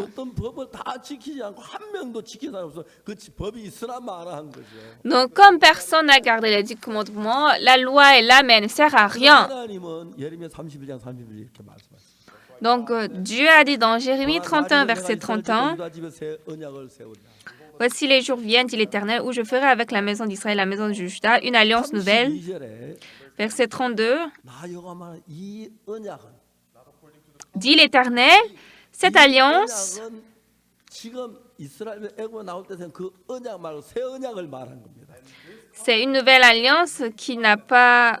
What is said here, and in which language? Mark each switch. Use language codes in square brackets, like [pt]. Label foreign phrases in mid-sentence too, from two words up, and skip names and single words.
[ko] 어떤 법을 다 지키지 않고 한 명도 지킨 사람 없어. 그 법이 있으나 마나 한 거죠. [fr] Donc, comme personne n'a gardé les 10 commandements, la loi est là, mais elle ne sert à rien. [ko] 하나님은 예레미야 31장 31절 이렇게 말씀하셨어요. [fr] Donc, Dieu a dit dans Jérémie 31, verset 31, « Voici les jours viennent, dit l'Éternel, où je ferai avec la maison d'Israël et la maison de Juda une alliance nouvelle. » Verset 32, dit l'Éternel, « Cette alliance, c'est une nouvelle alliance qui n'a pas...